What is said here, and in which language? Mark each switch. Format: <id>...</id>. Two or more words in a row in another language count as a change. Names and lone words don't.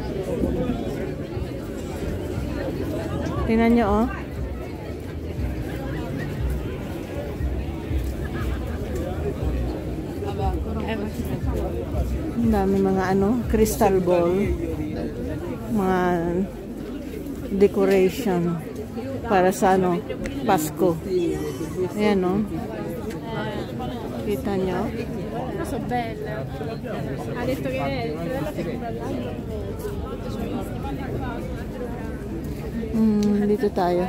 <tl>Tingnan nyo, Ang dami mga</tl> <en>crystal ball.</en> <tl>Mga decoration para sa Pasko. Ayan, kita nyo?</tl> <it>So bella. Ha detto che è</it> <tl>dito tayo.</tl>